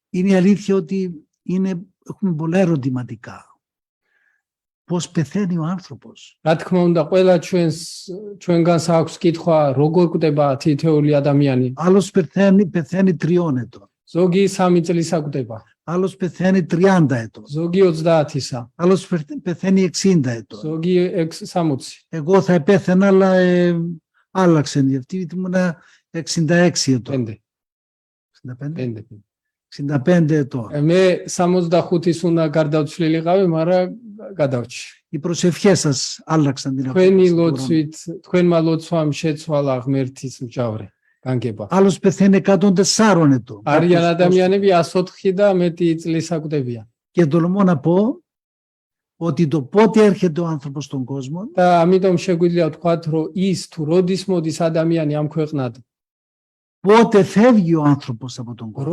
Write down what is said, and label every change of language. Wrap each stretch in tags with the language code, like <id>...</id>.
<el>Είναι η αλήθεια ότι έχουμε πολλά ερωτηματικά. Πώς πεθαίνει ο άνθρωπος.</el> <ka>რა თქმა უნდა, ყველა ჩვენგანს აქვს კითხვა, როგორ კვდება თითოეული ადამიანი.</ka> <el>Άλλος πεθαίνει 3 ετών.</el> <ka>ზოგი 3 წლისა კვდება,</ka> <el>Άλλος πεθαίνει 30 ετών.</el> <ka>ზოგი 30-ისა,</ka> <el>Άλλος πεθαίνει 60 ετών.</el> <ka>ზოგი 60.</ka> <el>Εγώ θα επέθαινα, αλλά άλλαξε γιατί ήμουν 66 ετών. 65? 65 ετών.</el> <ka>მე 65-ის უნდა გარდავცვლილიყავი, მაგრამ გადავჭი.</ka> <el>Οι προσευχές σας άλλαξαν την</el> <ka>თქვენი</ka> <el>απόφαση.</el> <ka>ლოცვით, თქვენმა λოცვამ შეცვალა ღმერთის მჭავრე განგება.</ka> <el>Άλλος πεθαίνει 104 ετών.</el> <ka>არიან ადამიანები 104 და მეტი წლისა კვდებიან.</ka> <el>Και τολμώ να πω ότι το πότε έρχεται ο άνθρωπος στον κόσμο</el> <ka>და ამიტომ შეგვიძლია ვთქვათ, რომ ის თუ როდის მოდის ადამიანი ამ ქვეყნად,</ka> <el>πότε φεύγει ο άνθρωπος από τον κόσμο</el>